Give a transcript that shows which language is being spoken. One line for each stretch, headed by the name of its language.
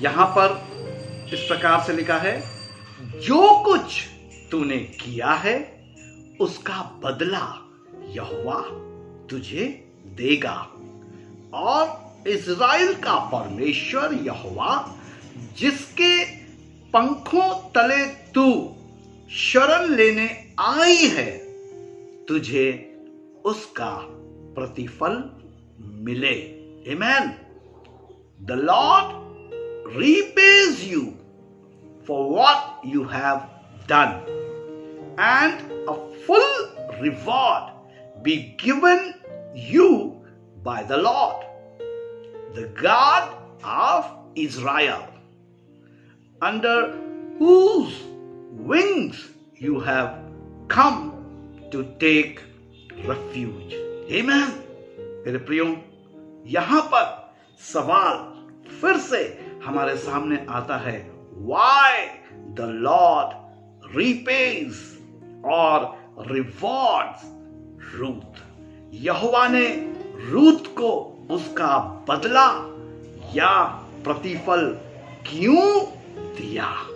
Hindi: यहां पर इस प्रकार से लिखा है, जो कुछ तूने किया है उसका बदला यहोवा तुझे देगा, और इज़राइल का परमेश्वर यहोवा जिसके पंखों तले तू शरण लेने आई है, तुझे उसका प्रतिफल मिले।
English: Amen. The Lord repays you for what you have done, and a full reward be given you by the Lord, the God of Israel, under whose wings you have come to take refuge. Amen.
Hindi: मेरे प्रियो, यहां पर सवाल फिर से हमारे सामने आता है,
English: why the Lord repays
Hindi: और rewards रूथ। यहोवा ने रूथ को उसका बदला या प्रतिफल क्यों दिया?